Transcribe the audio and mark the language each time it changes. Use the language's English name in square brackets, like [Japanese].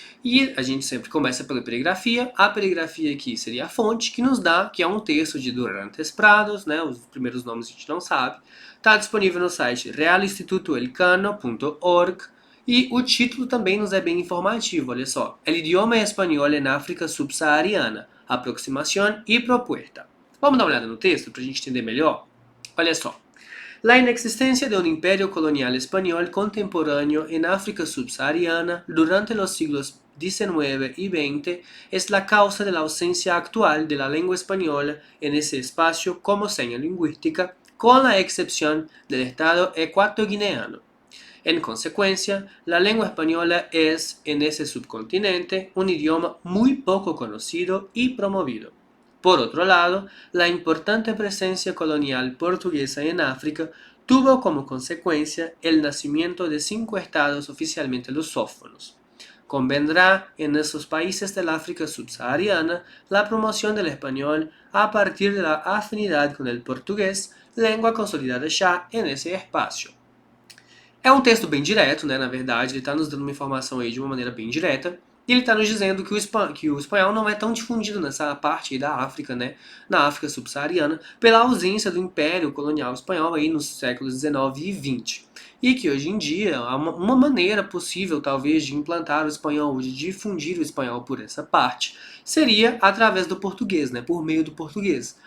[Portuguese] E a gente sempre começa pela perigrafia. A perigrafia aqui seria a fonte que nos dá, que é um texto de Durantes Prados, né? Os primeiros nomes a gente não sabe. Está disponível no site realinstitutoelcano.org. E o título também nos é bem informativo, olha só. [Spanish] El idioma español en África subsahariana, aproximación y propuesta. [Portuguese] Vamos dar uma olhada no texto para a gente entender melhor? Olha só. [Spanish] La inexistencia de un imperio colonial español contemporáneo en África subsahariana durante los siglos XIX y XX es la causa de la ausencia actual de la lengua española en ese espacio como seña lingüística, con la excepción del Estado ecuatoguineano. En consecuencia, la lengua española es, en ese subcontinente, un idioma muy poco conocido y promovido. Por otro lado, la importante presencia colonial portuguesa en África tuvo como consecuencia el nacimiento de 5 estados oficialmente lusófonos. Convendrá en esos países del África subsahariana la promoción del español a partir de la afinidad con el portugués, lengua consolidada ya en ese espacio. [Portuguese] É um texto bem direto, né? Na verdade, ele está nos dando uma informação aí de uma maneira bem direta. E ele está nos dizendo que o espanhol não é tão difundido nessa parte aí da África, né? Na África subsaariana, pela ausência do Império Colonial Espanhol aí nos séculos XIX e XX. E que hoje em dia há uma maneira possível, talvez, de implantar o espanhol, de difundir o espanhol por essa parte, seria através do português, né? Por meio do português.